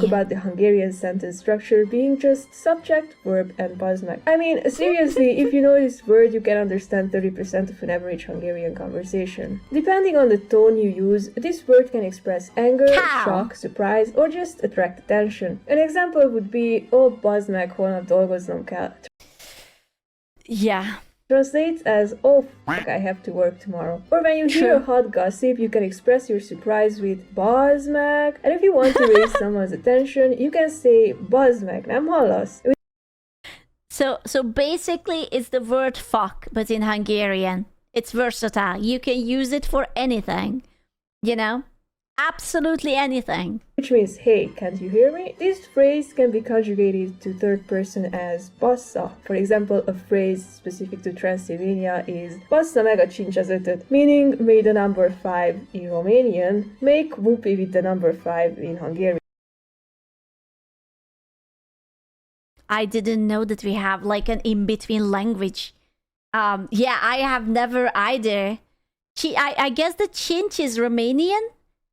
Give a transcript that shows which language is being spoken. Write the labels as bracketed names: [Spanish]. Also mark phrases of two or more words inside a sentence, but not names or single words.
[English] talk about the Hungarian sentence structure being just subject, verb, and bazd. I mean, seriously, if you know this word, you can understand 30% of an average Hungarian conversation. Depending on the tone you use, this word can express anger, Cow. shock, surprise, or just attract attention. An example would be, [Hungarian] oh, bazd meg, holnap dolgoznom kell. [English] Yeah. Translates as, oh fuck, I have to work tomorrow. Or when you hear a hot gossip, you can express your surprise with [Hungarian] bazd meg. [English] And if you want to raise someone's attention, you can say [Hungarian] bazd meg, nem hallasz? [English] So basically, it's the word fuck, but in Hungarian. It's versatile. You can use it for anything. You know? Absolutely anything. Which means, hey, can't you hear me? This phrase can be conjugated to third person as bassza. For example, a phrase specific to Transylvania is [Hungarian] bassza meg a cincs az ötöt, [English] meaning may the number 5 in Romanian, make whoopee with the number 5 in Hungarian. I didn't know that we have like an in-between language. Yeah, I have never either. I guess the cinch is Romanian.